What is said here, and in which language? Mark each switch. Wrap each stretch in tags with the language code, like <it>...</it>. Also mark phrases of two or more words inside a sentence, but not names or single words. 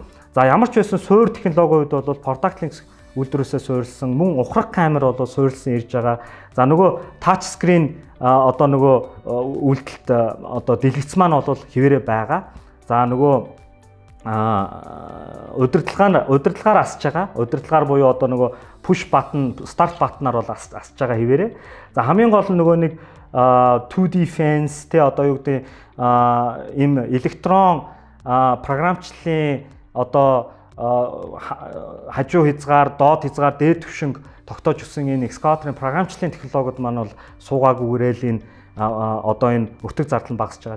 <mn>За ямар ч байсан суур технологийн хувьд бол</mn> <en>product links</en> <mn>үйлдвэрөөсөө суурилсан, мөн ухрах камер бол суурилсан ирж байгаа. За нөгөө</mn> <en>touch screen</en> <mn>одоо нөгөө үйлдэлт одоо дэлгэц маань бол хэвээрээ байгаа. За нөгөө удирдлагаар асж байгаа. Удирдлагаар буюу одоо нөгөө</mn> <en>push button, start button-</en> <mn>аар бол асж байгаа хэвээрээ. За хамгийн гол нь нөгөө нэг 2D fence те одоо юу гэдэг им электрон програмчлалын одоо хажуу хязгаар, доод хязгаар, дээд түвшинг тогтоож өгсөн энэ экскаваторын програмчлалын технологиуд маань бол суугаагүйгээрэл энэ одоо энэ өртөг зардал нь багасж байгаа.</mn>